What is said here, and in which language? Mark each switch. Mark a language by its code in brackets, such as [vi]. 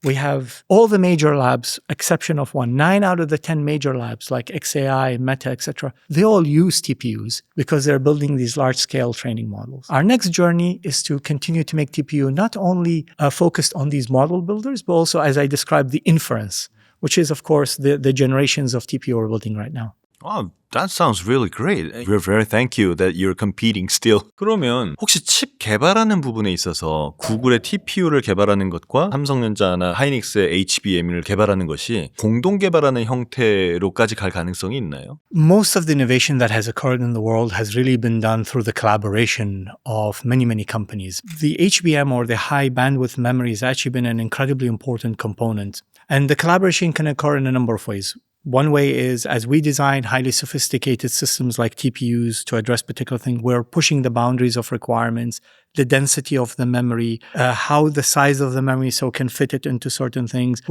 [en] We have all the major labs, exception of one. 9 out of the 10 major labs like XAI, Meta, etc., they all use TPUs because they're building these large-scale training models. Our next journey is to continue to make TPU not only focused on these model builders, but also, as I described, the inference, which is, of course, the generations of TPU we're building right now. Oh, that sounds really great. We're very thank you that you're competing still. [ko] 그러면 혹시 칩 개발하는 부분에 있어서 구글의 TPU를 개발하는 것과 삼성전자나 하이닉스의 HBM을 개발하는 것이 공동 개발하는 형태로까지 갈 가능성이 있나요? [en] Most of the innovation that has occurred in the world has really been done through the collaboration of many, many companies. The HBM, or the high bandwidth memory, has actually been an incredibly important component. And the collaboration can occur in a number of ways. One way is, as we design highly sophisticated systems like TPUs to address particular things, we're pushing the boundaries of requirements, the density of the memory, how the size of the memory so can fit it into certain things.